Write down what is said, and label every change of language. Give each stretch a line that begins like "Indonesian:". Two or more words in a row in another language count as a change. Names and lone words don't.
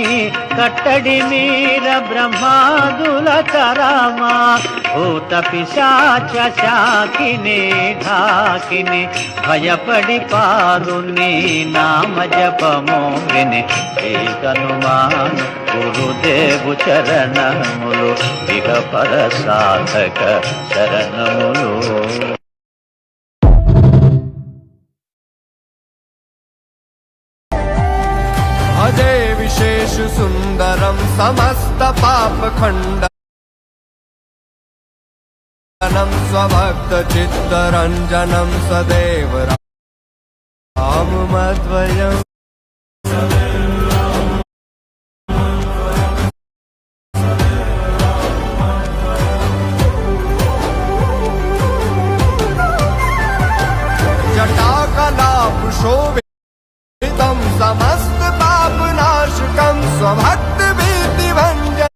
Telugu: కట్టడి మీర బ్రహ్మాదుల కరామా భూత పిశాచ శాకిని ఢాకిని భయపడి పారు నీ నామ జపము విని ఏకనుమాను గురుదేవు చరణములు ఇహ పర సాధక శరణములు.
Sanskrit: अजय विशेष सुंदरम समस्त पाप खंडनम स्वभक्त चित्तरंजनम सदैव राममद्वयम् जटाकलाप शोभितम समस्त पापनाशकम स्वभक्त भीति भंजन